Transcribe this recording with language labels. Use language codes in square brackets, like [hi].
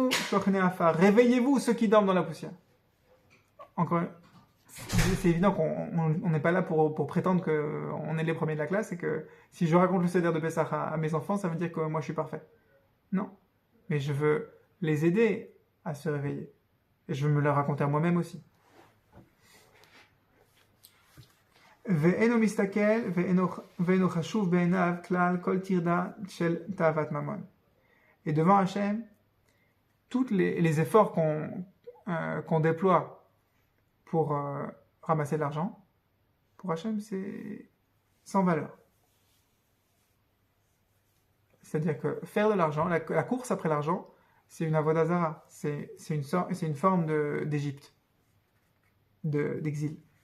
[fr] Réveillez-vous ceux qui dorment dans la poussière. Encore, c'est évident qu'on n'est pas là pour prétendre qu'on est les premiers de la classe et que si je raconte le Seder de Pessah à mes enfants, ça veut dire que moi je suis parfait. Non, mais je veux les aider à se réveiller. Et je veux me le raconter à moi-même aussi. [he] ואינו מסתכל ואינו חשוב בעיניו כלל כל טרדה של תאוות ממון. [fr] Et devant Hachem, tous les efforts qu'on déploie pour ramasser de l'argent, pour Hachem, c'est sans valeur. C'est-à-dire que faire de l'argent, la course après l'argent, c'est une avodah zara, c'est une forme d'Égypte, d'exil.